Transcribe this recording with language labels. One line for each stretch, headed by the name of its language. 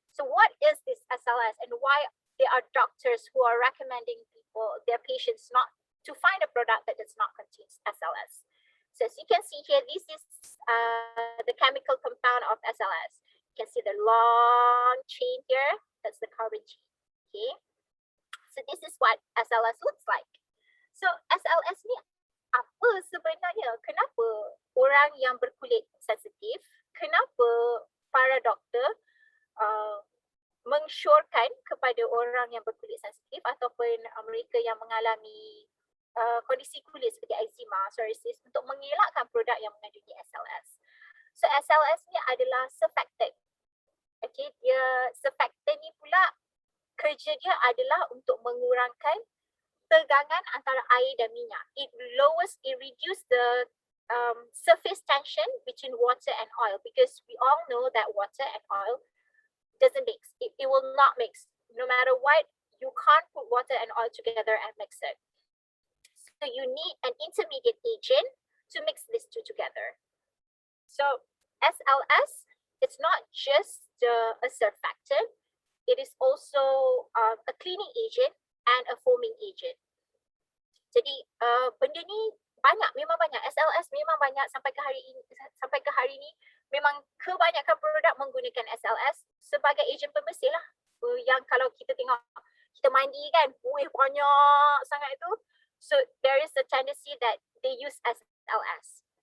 English: So what is this SLS and why there are doctors who are recommending their patients not to find a product that does not contain SLS? So as you can see here, this is the chemical compound of SLS. You can see the long chain here. That's the carbon chain. Okay. So this is what SLS looks like.
Malay: So SLS ni apa sebenarnya? Kenapa orang yang berkulit sensitif, kenapa para doktor mengsyorkan kepada orang yang berkulit sensitif ataupun mereka yang mengalami kondisi kulit seperti eczema, psoriasis untuk mengelakkan produk yang mengandungi SLS. So SLS ni adalah surfactant. Okay, surfactant ni pula kerja dia adalah untuk mengurangkan tegangan antara air dan minyak.
English: It reduce the surface tension between water and oil, because we all know that water and oil doesn't mix. It will not mix. No matter what, you can't put water and oil together and mix it. So you need an intermediate agent to mix these two together. So SLS, it's not just a surfactant, it is also a cleaning agent and a foaming agent.
Malay: Jadi benda ni memang banyak. SLS memang banyak sampai ke hari ini memang kebanyakan produk menggunakan SLS sebagai ejen pembersih lah. Yang kalau kita tengok kita mandi kan, banyak sangat itu.
English: So there is a tendency that they use SLS.